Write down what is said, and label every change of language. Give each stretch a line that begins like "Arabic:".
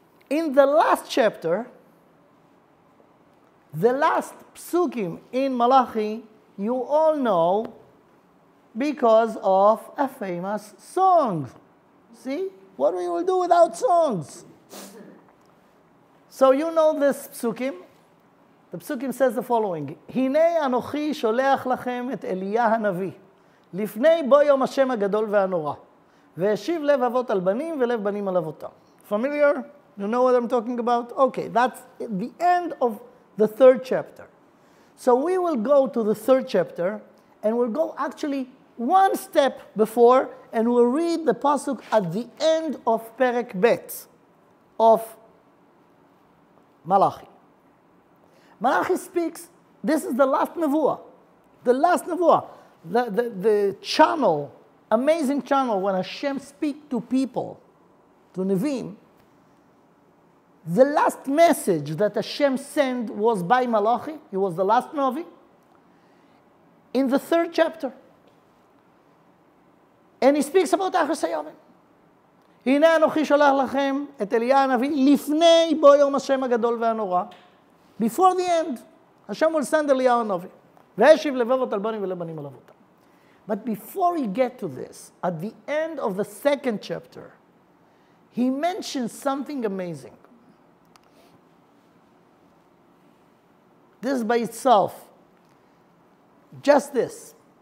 English: In the last chapter, the last psukim in Malachi, you all know because of a famous song. See? What we will do without songs? So you know this psukim. The psukim says the following:
Hebrew: Hinei anochi sholeach lachem et Eliyah hanavi, לפני בוא יום השם הגדול והנורא, והשיב לב אבות על בנים ולב בנים על אבותם.
English: Familiar? You know what I'm talking about? Okay, that's the end of the third chapter. So we will go to the third chapter, and we'll go actually one step before, and we'll read the pasuk at the end of Perek Bet of Malachi. Malachi speaks, this is the last nevuah. The last nevuah. The channel, amazing channel, when Hashem speaks to people, to Nevi'im, the last message that Hashem sent was by Malachi. He was the last Navi. In the third chapter. And he speaks about Achas Hayomim.
Hebrew: הנה אנוכי שולח לכם את אליה הנביא לפני בוא יום השם הגדול והנורא.
English: Before the end, Hashem will send Eliyahu Navi.
Hebrew: והשיב לבבות על בנים ולבנים על אבותם.
English: But before we get to this, at the end of the second chapter, he mentions something amazing. This by itself, just this.